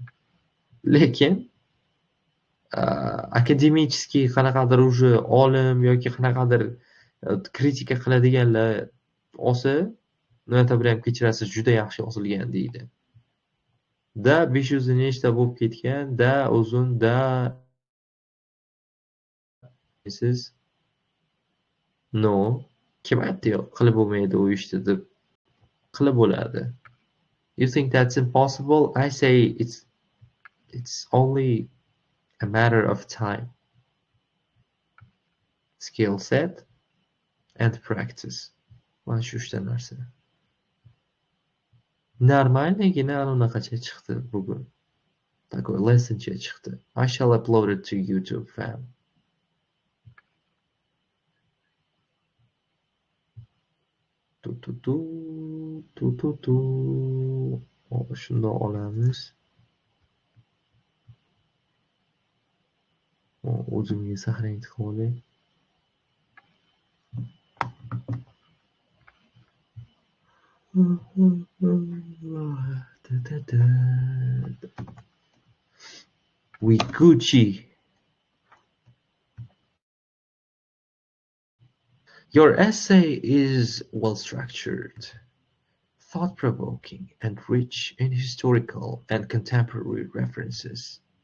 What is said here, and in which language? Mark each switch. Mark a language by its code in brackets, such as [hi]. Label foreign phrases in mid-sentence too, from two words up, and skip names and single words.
[uz] Lekin akademический qanaqadir уже olim yoki qanaqadir kritika qiladiganlar olsa, no'tabir ham kechirasiz, juda yaxshi yozilgan deydi. Da 500 nechta bo'lib ketgan, da uzun, da siz no, kim aytdi yo'q, qilib bo'lmaydi u ishni deb. Qilib bo'ladi. [en] You think that's impossible? I say it's only a matter of time, skill set and practice. [uz] Mana shu uchta narsa. Normalnigina anaqacha chiqdi bugun. Такой lessoncha chiqdi. [en] I shall upload it to YouTube, fam. [uz] Shundoq olamiz. O'zimga saqlanib qolay. [en] We Gucci. Your essay is well-structured, thought-provoking, and rich in historical and contemporary references.